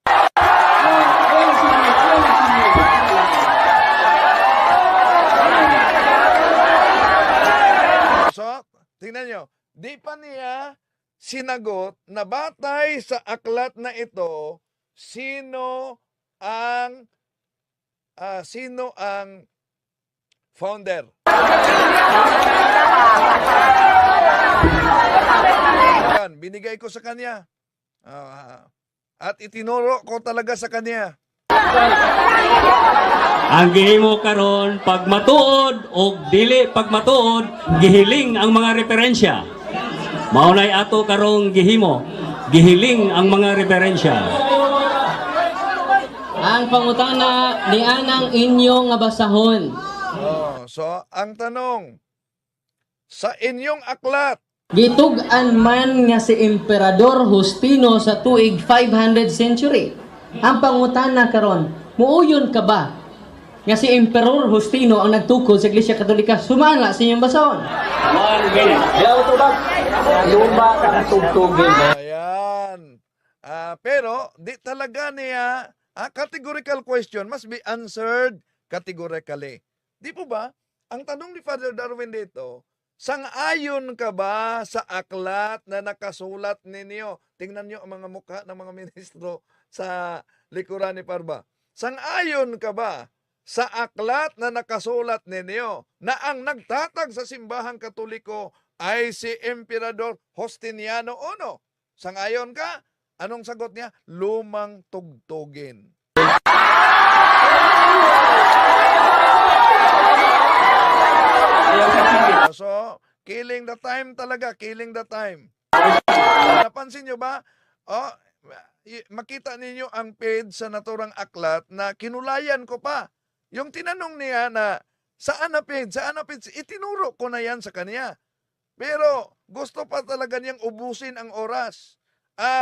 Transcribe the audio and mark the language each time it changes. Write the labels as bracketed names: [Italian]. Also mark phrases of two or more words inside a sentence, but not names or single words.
[Filipino] So, tingnan nyo, di pa niya sinagot na batay sa aklat na ito, sino ang founder. Yan, binigay ko sa kanya. At itinuro ko talaga sa kanya. [Cebuano] Ang gihimo karon pag matuod o dili pag matuod, gihiling ang mga referensya. Maunay ato karong gihimo, gihiling ang mga referensya. Ang pangutana ni anang inyo nga basahon. [Filipino] So, ang tanong, sa inyong aklat, [Cebuano] Gitug-an man nga si Emperador Justino sa tuig 500 century. Ang pangutana karon, muuyon ka ba nga si Emperor Justino ang nagtukod sa Iglesia Katolika? Sumala sa inyong basahon. [English] 1 minute. [Filipino] Ayaw ito ba? Lumba ka na tugtugin. ayan. Pero, di talaga niya, [English] categorical question must be answered categorically. [Filipino] Di po ba? Ang tanong ni Father Darwin dito, sang-ayon ka ba sa aklat na nakasulat ninyo? Tingnan nyo ang mga mukha ng mga ministro sa likuran ni Parba. Sang-ayon ka ba sa aklat na nakasulat ninyo na ang nagtatag sa simbahang Katoliko ay si Emperador Justiniano I? Sang-ayon ka? Anong sagot niya? Lumang tugtugin. So, [English] killing the time [Filipino] talaga, [English] killing the time. [Filipino] Napansin nyo ba? Makita ninyo ang page sa naturang aklat na kinulayan ko pa. Yung tinanong niya na, saan na page? Itinuro ko na yan sa kanya. Pero gusto pa talaga niyang ubusin ang oras.